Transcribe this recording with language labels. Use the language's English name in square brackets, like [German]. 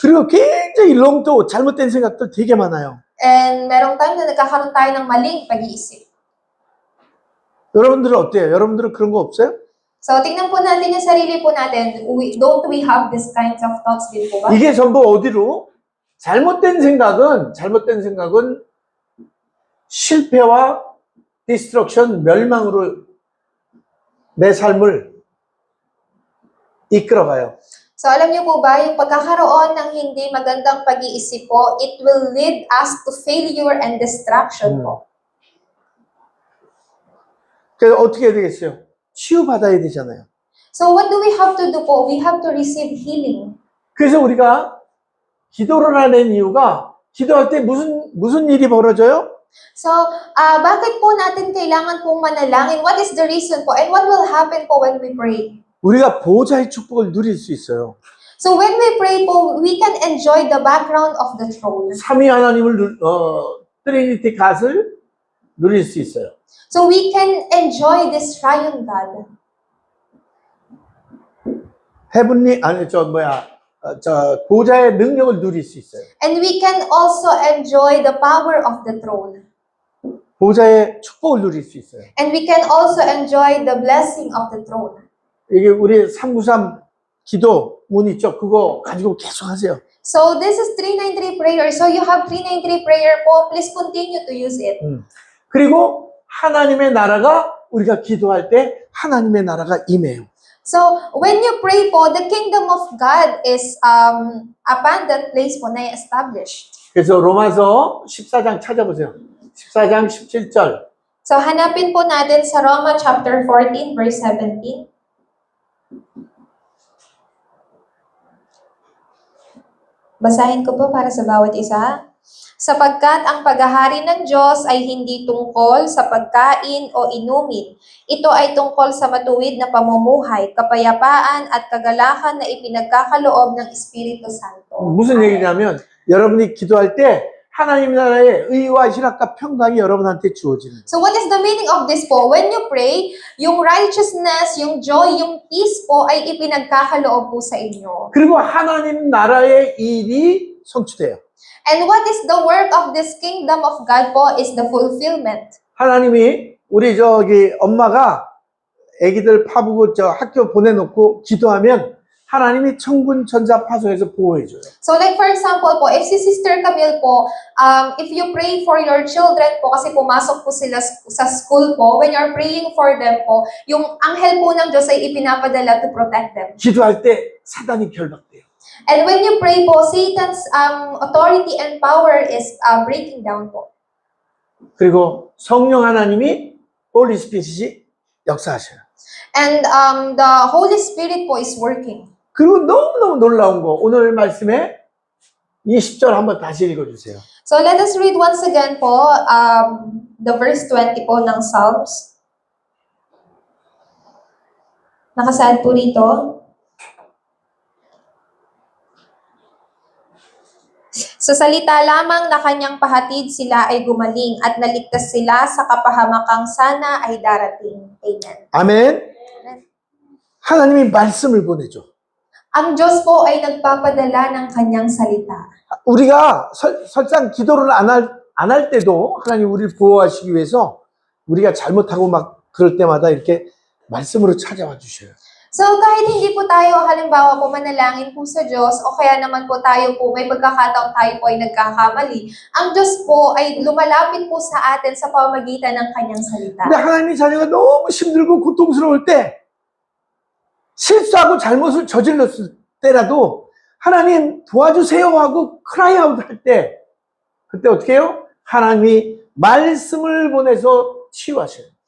[Korean] 그리고 굉장히 롱도 잘못된 생각들 되게 많아요. [Filipino] And merong time na nagkakaroon tayo ng maling pag-iisip. [Korean] 여러분들은 어때요? 여러분들은 그런 거 없어요? [Filipino] So, tingnan po natin yung sarili po natin. [English] Don't we have these kinds of thoughts [Filipino] din po ba? [Korean] 이게 전부 어디로? 잘못된 생각은 실패와 디스트럭션, 멸망으로 내 삶을 이끌어가요. So, alam niyo po ba, yung pagkakaroon ng hindi magandang pag-iisip po, [English] it will lead us to failure and destruction [Korean] po. 그래서 어떻게 해야 되겠어요? 치유받아야 되잖아요. [English] So, what do we have to do po? We have to receive healing. [Korean] 그래서 우리가 기도를 하는 이유가 기도할 때 무슨 일이 벌어져요? [Filipino] So, bakit po natin kailangan pong manalangin? [English] What is the reason po? And what will happen po when we pray? [Korean] 우리가 보호자의 축복을 누릴 수 있어요. [English] So when we pray po, we can enjoy the background of the throne. [Korean] 삼위 하나님을 트리니티 갓을 누릴 수 있어요. [English] So we can enjoy this triune God. [Korean] 헤븐리 아니 저 보좌의 능력을 누릴 수 있어요. [English] And we can also enjoy the power of the throne. [Korean] 보좌의 축복을 누릴 수 있어요. [English] And we can also enjoy the blessing of the throne. [Korean] 이게 우리 393 기도 문 있죠? 그거 가지고 계속 하세요. [English] So this is 393 prayer. So you have 393 prayer po. Please continue to use it. [Korean] 그리고 하나님의 나라가 우리가 기도할 때 하나님의 나라가 임해요. [English] So when you pray po, the kingdom of God is upon that place po na established. [Korean] 그래서 로마서 14장 찾아보세요. 14장 17절. [Filipino] So hanapin po natin sa Roma chapter 14 verse 17. Basahin ko po para sa bawat isa. Sapagkat ang paghahari ng Diyos ay hindi tungkol sa pagkain o inumin. Ito ay tungkol sa matuwid na pamumuhay, kapayapaan at kagalakan na ipinagkakaloob ng Espiritu Santo. [Korean] 무슨 얘기냐면 여러분이 기도할 때 하나님 나라의 의와 희락과 평강이 여러분한테 주어지는 거예요. [English] So what is the meaning of this po? When you pray, [Filipino] yung righteousness, yung joy, yung peace po ay ipinagkakaloob po sa inyo. [Korean] 그리고 하나님 나라의 일이 성취돼요. [English] And what is the work of this kingdom of God po is the fulfillment. [Korean] 하나님이 우리 엄마가 아기들 파보고 학교 보내놓고 기도하면 하나님이 천군 천사 파송해서 보호해줘요. [English] So like for example po, if si Sister Camille po, if you pray for your children po, [Filipino] kasi pumasok po sila sa school po, [English] when you're praying for them po, [Filipino] yung anghel po ng Diyos ay ipinapadala [English] to protect them. [Korean] 기도할 때 사단이 결박돼요. [English] And when you pray po, Satan's authority and power is breaking down po. [Korean] 그리고 성령 하나님이 홀리 스피릿이 역사하셔요. [English] And the Holy Spirit po is working. [Korean] 그리고 너무너무 놀라운 거 오늘 말씀에 이 10절 한번 다시 읽어주세요. [English] So let us read once again po the verse 20 po ng Psalms. [Filipino] Nakasaad po rito. Sa salita lamang na kanyang pahatid sila ay gumaling at naligtas sila sa kapahamakang sana ay darating. Amen. [Korean] 아멘. 하나님이 말씀을 보내줘. [Filipino] Ang Diyos po ay nagpapadala ng kanyang salita. [Korean] 우리가 설상 기도를 안 할 때도 하나님 우리를 보호하시기 위해서 우리가 잘못하고 막 그럴 때마다 이렇게 말씀으로 찾아와 주셔요. [Filipino] So kahit hindi po tayo halimbawa po manalangin po sa Diyos o kaya naman po tayo po may pagkakataong tayo po ay nagkakamali, ang Diyos po ay lumalapit po sa atin sa pamamagitan ng kanyang salita. [Korean] 근데 하나님의 자녀가 너무 힘들고 고통스러울 때 실수하고 잘못을 저질렀을 때라도 하나님 도와주세요 하고 크라이아웃 할 때 그때 어떻게 해요? 하나님이 말씀을 보내서 치유하셔요.